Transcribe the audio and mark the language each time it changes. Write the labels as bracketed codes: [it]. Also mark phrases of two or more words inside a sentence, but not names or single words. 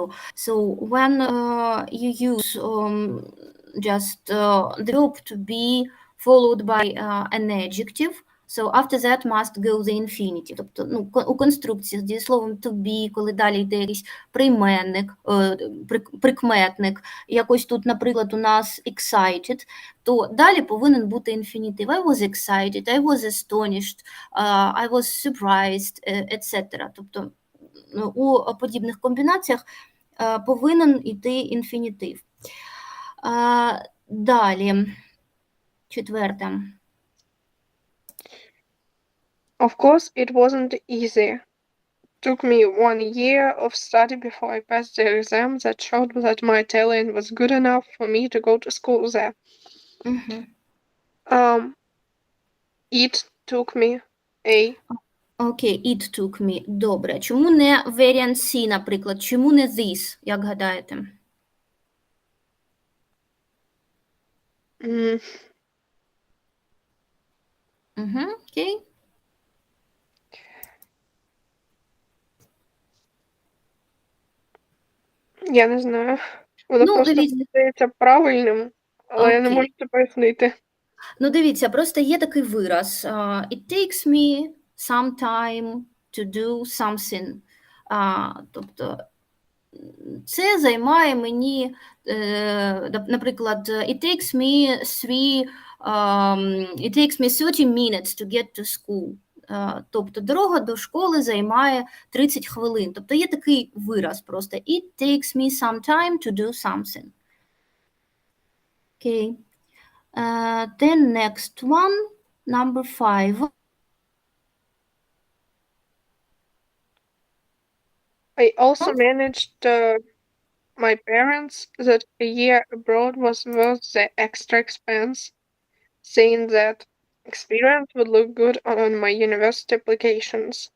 [en] So when you use just the verb to be followed by an adjective, so after that must go the infinitive. [uk] Тобто у конструкції з дієсловом [en] to be, [uk] коли далі йде якийсь прийменник, прикметник, якось тут, наприклад, у нас excited, то далі повинен бути інфінітив. [en] I was excited, I was astonished, I was surprised, etc. [uk] Тобто у подібних комбінаціях повинен йти інфінітив. Далі, четверте. [en] Of course, it wasn't easy. Took me 1 year of study before I passed the exam that showed that my talent was good enough for me to go to school there. It took me Окей, it took me. [uk] Добре. Чому не [en] variant C, [uk] наприклад? Чому не this, як гадаєте? М, Окей. Я не знаю. Воно Ну, просто дивіться. здається правильним, але я не можу Окей. це пояснити. Ну, дивіться, просто є такий вираз. [en] It takes me some time to do something. [uk] Тобто, це займає мені, наприклад, [en] it takes me 30 minutes to get to school. [uk] Тобто, дорога до школи займає 30 хвилин. Тобто, є такий вираз просто. [en] It takes me some time to do something. Okay. The next one, number 5. I also managed my parents that a year abroad was worth the extra expense, saying that experience would look good on my university applications.